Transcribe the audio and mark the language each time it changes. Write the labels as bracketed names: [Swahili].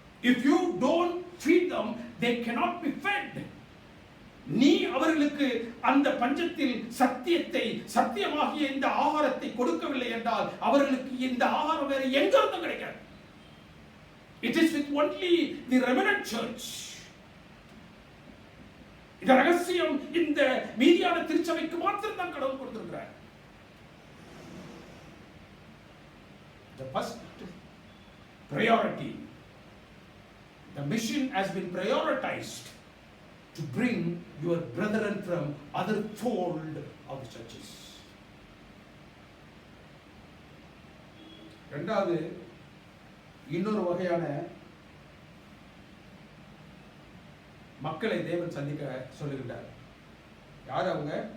[English] If you don't feed them, they cannot be fed. [Tamil] நீ அவர்களுக்கு அந்த பஞ்சத்தில் சத்தியமாகிய இந்த ஆகாரத்தை கொடுக்கவில்லை என்றால் அவர்களுக்கு இந்த ஆகாரம் வேற எங்கிருந்தும் கிடைக்காது. [English] It is with only the remnant church. [Tamil] இந்த ரகசியம் இந்த மீதியான திருச்சபைக்கு மாத்திரம் தான் கடவுள் கொடுத்திருக்கிறார். [English] The first priority, the mission has been prioritized to bring your brethren from other fold of the churches. [Tamil] இரண்டாவது, இன்னொரு வகையான மக்களை தேவன் சந்திக்க சொல்லுகின்றார். யார் அவங்க?